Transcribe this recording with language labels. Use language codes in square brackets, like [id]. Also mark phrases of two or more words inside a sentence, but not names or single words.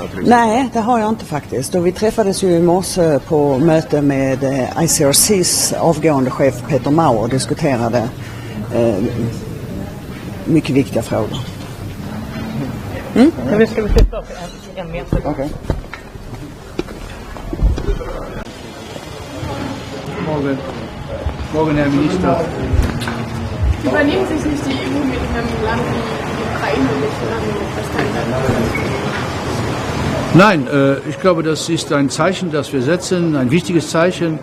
[sv] Nej, det har jag inte faktiskt. Och vi träffades ju i morse på möte med ICRCs avgående chef Peter Mauer och diskuterade mycket viktiga frågor. Nu ska vi flytta oss en meter. Okay. [de] Morgen, Herr Minister. Übernehmen sich nicht die EU mit einem Land wie die Ukraine nicht Nein, ich glaube, das ist ein Zeichen, das wir setzen, ein wichtiges Zeichen.